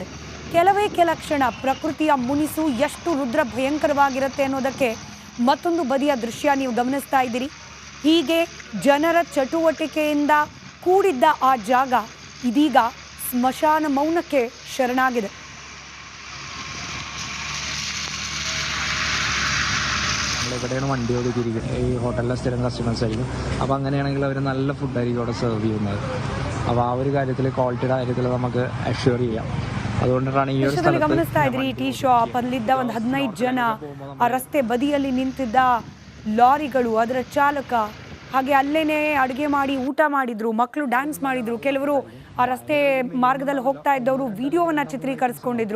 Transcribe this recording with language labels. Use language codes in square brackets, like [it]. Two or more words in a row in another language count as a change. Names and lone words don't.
[kn] ಕೆಲವೇ ಕೆಲ ಕ್ಷಣ ಪ್ರಕೃತಿಯ ಮುನಿಸು ಎಷ್ಟು ರುದ್ರ ಭಯಂಕರವಾಗಿರುತ್ತೆ ಅನ್ನೋದಕ್ಕೆ ಮತ್ತೊಂದು ಬದಿಯ ದೃಶ್ಯ ನೀವು ಗಮನಿಸ್ತಾ ಇದ್ದೀರಿ. ಹೀಗೆ ಜನರ ಚಟುವಟಿಕೆಯಿಂದ ಕೂಡಿದ್ದ ಆ ಜಾಗ ಇದೀಗ ಸ್ಮಶಾನ ಮೌನಕ್ಕೆ ಶರಣಾಗಿದೆ. [ml] ഇവിടെയാണ് വണ്ടി ഒതുക്കിയിരിക്കുന്നത്. ഈ ഹോട്ടലിലെ സ്ഥിരം കസ്റ്റമേഴ്സ് ആയിരിക്കും. അപ്പോൾ അങ്ങനെയാണെങ്കിൽ അവർ നല്ല ഫുഡായിരിക്കും അവിടെ സെർവ് ചെയ്യുന്നത്. അപ്പോൾ ആ ഒരു കാര്യത്തിൽ ക്വാളിറ്റിയുടെ കാര്യത്തിൽ നമുക്ക് അഷ്യൂർ ചെയ്യാം. അതുകൊണ്ടാണ് ಈ [kn] ಸ್ಥಳದಲ್ಲಿ ಗಮನಿಸ್ತಾ ಇದ್ರಿ ಟೀ ಶಾಪ್ ಅಲ್ಲಿದ್ದ ಒಂದು 15 ಜನ, ಆ ರಸ್ತೆ ಬದಿಯಲ್ಲಿ ನಿಂತಿದ್ದ ಲಾರಿಗಳು, ಅದರ ಚಾಲಕ, ಹಾಗೆ ಅಲ್ಲೇನೆ ಅಡುಗೆ ಮಾಡಿ ಊಟ ಮಾಡಿದ್ರು, ಮಕ್ಕಳು ಡ್ಯಾನ್ಸ್ ಮಾಡಿದ್ರು, ಕೆಲವರು ಆ ರಸ್ತೆ ಮಾರ್ಗದಲ್ಲಿ ಹೋಗ್ತಾ ಇದ್ದವರು ವಿಡಿಯೋವನ್ನ ಚಿತ್ರೀಕರಿಸ್ಕೊಂಡಿದ್ರು.